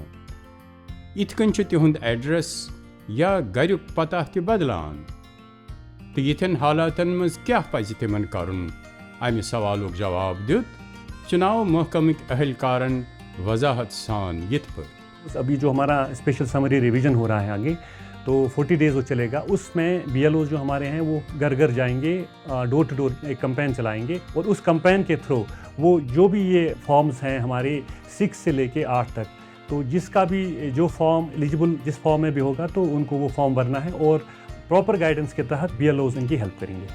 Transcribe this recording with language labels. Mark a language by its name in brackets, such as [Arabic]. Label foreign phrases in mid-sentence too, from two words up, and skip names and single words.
[Kashmiri] یِتھ کٔنۍ چھُ تِہُنٛد ایڈریس یا گریُک پتہ تہِ بدلان. تہٕ یِتھٮ۪ن حالاتن منٛز کیٛاہ پزِ تِمن کرُن؟ امہِ سوالُک جواب دیُت چناو محکمٕکۍ اہلکارن وضاحت سان یِتھ پٲٹھۍ. [Urdu] ابھی جو ہمارا [English] special summary revision [Urdu] ہو رہا ہے آگے، تو 40 ڈیز وہ چلے گا. اس میں BLOs جو ہمارے ہیں وہ گھر گھر جائیں گے، [English] door to door [Urdu] ایک کمپین چلائیں گے، اور اس کمپین کے تھرو وہ جو بھی یہ فارمز ہیں ہمارے 6 سے لے کے 8 تک، تو جس کا بھی جو [English] form eligible [Urdu] جس فارم میں بھی ہوگا تو ان کو وہ فارم بھرنا ہے، اور [English] proper guidance [Urdu] کے تحت BLOs ان کی ہیلپ کریں گے.